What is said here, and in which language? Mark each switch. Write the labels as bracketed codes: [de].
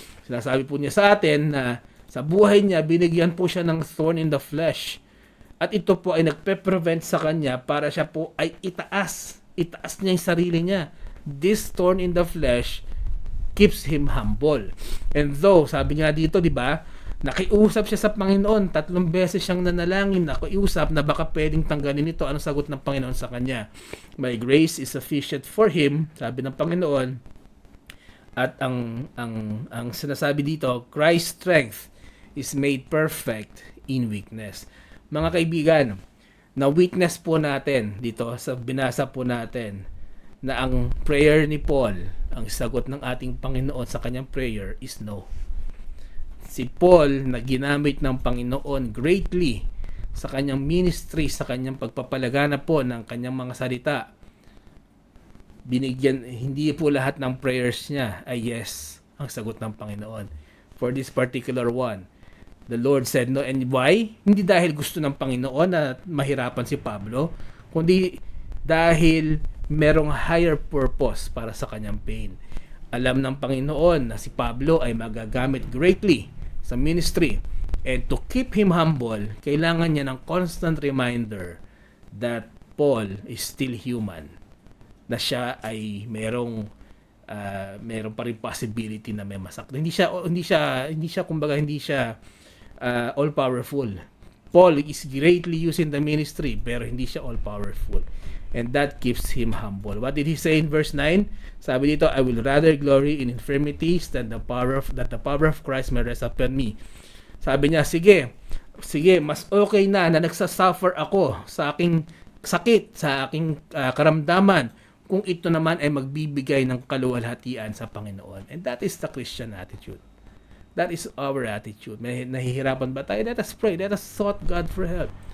[tl] Sinasabi po niya sa atin na sa buhay niya, binigyan po siya ng [en] thorn in the flesh. [tl] At ito po ay nagpe-prevent sa kanya para siya po ay itaas niya yung sarili niya. [en] This thorn in the flesh keeps him humble. [tl] And though, sabi nga dito, di ba, nakiusap siya sa Panginoon, 3 beses siyang nanalangin, nakiusap na baka pwedeng tanggalin ito. Anong sagot ng Panginoon sa kanya? [en] My grace is sufficient for him, [tl] sabi ng Panginoon. At ang sinasabi dito, [en] Christ's strength is made perfect in weakness. [tl] Mga kaibigan, na witness po natin dito sa binasa po natin na ang prayer ni Paul, ang sagot ng ating Panginoon sa kanyang prayer [en] is no. [tl] Si Paul na ginamit ng Panginoon greatly sa kanyang ministry, sa kanyang pagpapalagana po ng kanyang mga salita. Binigyan, hindi po lahat ng prayers niya ay yes ang sagot ng Panginoon. [en] For this particular one, the Lord said no. And why? [tl] Hindi dahil gusto ng Panginoon na mahirapan si Pablo, kundi dahil merong [en] higher purpose [tl] para sa kanyang pain. Alam ng Panginoon na si Pablo ay magagamit greatly sa ministry. [en] And to keep him humble, [tl] kailangan niya ng [en] constant reminder that Paul is still human. [tl] Na siya ay merong pa rin possibility na may masakit. Hindi siya kumbaga hindi siya all powerful. [en] Paul is greatly used in the ministry [tl] pero hindi siya [en] all powerful. And that keeps him humble. What did he say in verse 9? [tl] Sabi dito, [en] I will rather glory in infirmities than the power of Christ may rest upon me. [tl] Sabi niya, sige, mas okay na nagsasuffer ako sa aking sakit, sa aking karamdaman, kung ito naman ay magbibigay ng kaluwalhatian sa Panginoon. [en] And that is the Christian attitude. That is our attitude. [tl] May nahihirapan ba tayo? [en] Let us pray. Let us sought God for help.